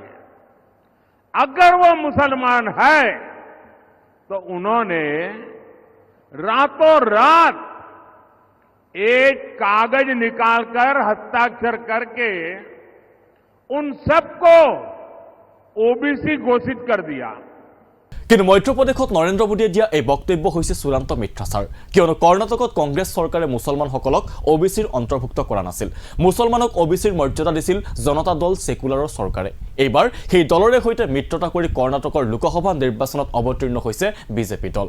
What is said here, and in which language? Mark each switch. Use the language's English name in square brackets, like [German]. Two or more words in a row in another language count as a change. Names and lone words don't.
[Hindi] अगर वो मुसलमान है तो उन्होंने रातों रात एक कागज निकालकर हस्ताक्षर करके उन सबको ओबीसी घोषित कर दिया। [Assamese] কিন্তু মধ্যপ্ৰদেশত নৰেন্দ্ৰ মোদীয়ে দিয়া এই বক্তব্য হৈছে চূড়ান্ত মিথ্যাচাৰ। কিয়নো কৰ্ণাটকত কংগ্ৰেছ চৰকাৰে মুছলমানসকলক OBCৰ অন্তৰ্ভুক্ত কৰা নাছিল। মুছলমানক OBCৰ মৰ্যাদা দিছিল জনতা দল সেকুলাৰৰ চৰকাৰে। এইবাৰ সেই দলৰে সৈতে মিত্ৰতা কৰি কৰ্ণাটকৰ লোকসভা নিৰ্বাচনত অৱতীৰ্ণ হৈছে বিজেপি দল।